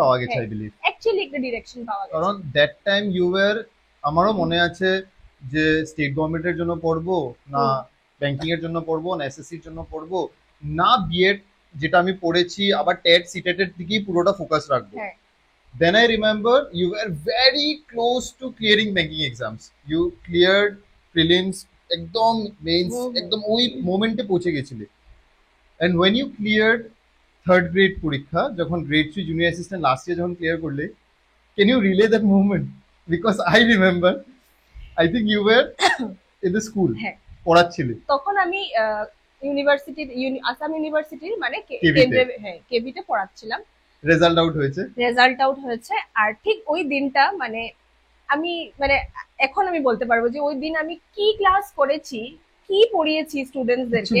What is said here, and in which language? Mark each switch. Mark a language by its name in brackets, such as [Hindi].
[Bangla] পাওয়া গেছে হ্যাঁ [English] I believe, [Bangla] অ্যাকচুয়ালি একটা ডিরেকশন পাওয়া গেছে। কারণ [English] that time you were, [Bangla] আমারও মনে আছে যে স্টেট গভর্নমেন্টের জন্য পড়বো না, হুম, ব্যাংকিং এর জন্য পড়বো না, এসএসসির জন্য পড়বো না, বিএড যেটা আমি পড়েছি আবার টেট সিটেট এর দিকেই পুরোটা ফোকাস রাখবো। হ্যাঁ [English] Then I remember you were very close to clearing banking exams. You cleared prelims, [Bangla] একদম মেইনস, হুম হুম। একদম ওই মোমেন্টে পৌঁছে গেছিলে। [English] And when you cleared [Bangla] third grade পরীক্ষা, যখন grade 3 junior assistant last year যখন ক্লিয়ার করলে, [English] can you relay that moment? Because I remember, I think you were in the school [Bangla] হ্যাঁ, পড়াচ্ছিলে তখন আমি ইউনিভার্সিটির আসাম ইউনিভার্সিটির মানে কেভিতে, কেন্দ্রে, হ্যাঁ কেবিতে পড়াচ্ছিলাম। রেজাল্ট আউট হয়েছে। রেজাল্ট আউট হয়েছে। আর ঠিক ওই দিনটা মানে আমি মানে এখন আমি বলতে পারবো যে ওই দিন আমি কি ক্লাস করেছি, কি পড়িয়েছি স্টুডেন্টসদেরকে,